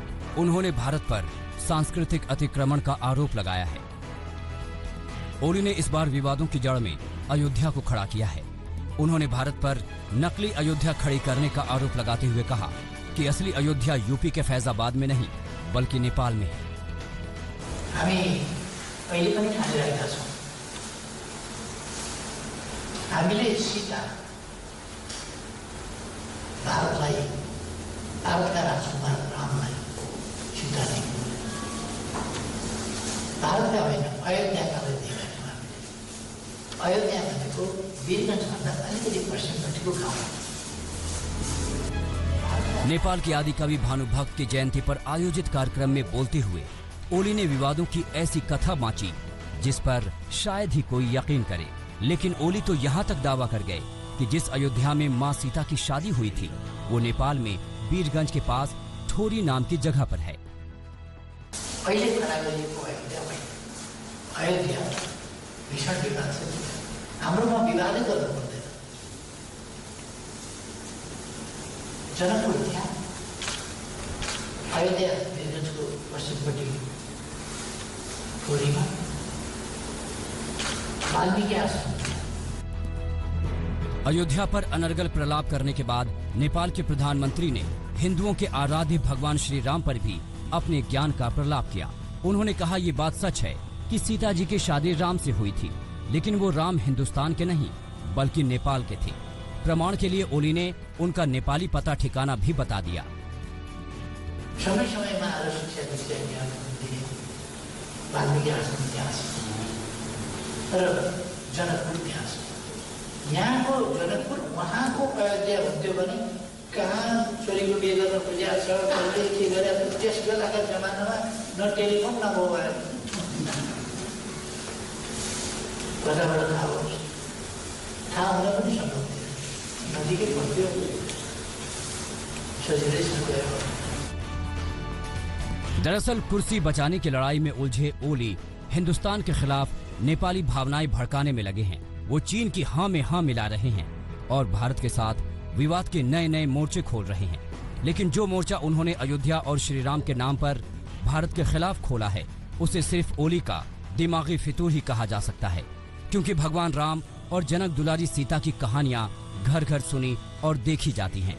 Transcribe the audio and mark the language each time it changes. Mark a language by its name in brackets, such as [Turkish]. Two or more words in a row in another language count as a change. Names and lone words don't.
[Hindi] उन्होंने भारत पर सांस्कृतिक अतिक्रमण का आरोप लगाया है। ओली ने इस बार विवादों की जड़ में अयोध्या को खड़ा किया है। उन्होंने भारत पर नकली अयोध्या खड़ी करने का आरोप लगाते हुए कहा कि असली अयोध्या यूपी के फैजाबाद में नहीं बल्कि नेपाल में है। [Nepali] हामीले सीता भारतलाई भारतका राजकुमार रामलाई सीता नै भारतका होइन अयोध्याका देखाएका। अयोध्या भनेको वीरगंजभन्दा अलिकति पश्चिमपट्टिको गाउँ। [Hindi] नेपाल के आदि कवि भानुभक्त की जयंती पर आयोजित कार्यक्रम में बोलते हुए ओली ने विवादों की ऐसी कथा बांची जिस पर शायद ही कोई यकीन करे। लेकिन ओली तो यहाँ तक दावा कर गए कि जिस अयोध्या में मां सीता की शादी हुई थी वो नेपाल में वीरगंज के पास ठोरी नाम की जगह पर है। [Nepali] अयोध्या भीषण विवाद छ। हाम्रोमा विवादै गर्नु पर्दैन। जनकपुर त्यहाँ अयोध्या वीरगंजको पश्चिमपट्टि ठोरीमा वाल्मीकि आश्रम। [Hindi] अयोध्या पर अनर्गल प्रलाप करने के बाद नेपाल के प्रधानमंत्री ने हिंदुओं के आराध्य भगवान श्री राम पर भी अपने ज्ञान का प्रलाप किया। उन्होंने कहा ये बात सच है कि सीता जी की शादी राम से हुई थी, लेकिन वो राम हिंदुस्तान के नहीं बल्कि नेपाल के थे। प्रमाण के लिए ओली ने उनका नेपाली पता ठिकाना भी बता दिया। [Nepali] समय समय में आएर शिक्षा दिए वाल्मीकि आश्रम त्यहाँ तर जनकपुर त्यहाँ यहाँ को जनकपुर वहाँ को अयोध्या हुन्थ्यो भने कहाँ छोरीको बिहे गर्न खोजिया छ, कसले के गरेर त्यस बेलाका जमानामा न टेलिफोन न मोबाइल कताबाट थाहा होस्, थाहा हुन पनि सम्भव थिएन। नजिकै पर्थ्यो, सजिलैसँग गयो। [Hindi] दरअसल कुर्सी बचाने की लड़ाई में उलझे ओली हिंदुस्तान के खिलाफ नेपाली भावनाएं भड़काने में लगे हैं। वो चीन की हाँ में हाँ मिला रहे हैं और भारत के साथ विवाद के नए नए मोर्चे खोल रहे हैं। लेकिन जो मोर्चा उन्होंने अयोध्या और श्री राम के नाम पर भारत के खिलाफ खोला है उसे सिर्फ ओली का दिमागी फितूर ही कहा जा सकता है, क्योंकि भगवान राम और जनक दुलारी सीता की कहानियां घर घर सुनी और देखी जाती हैं।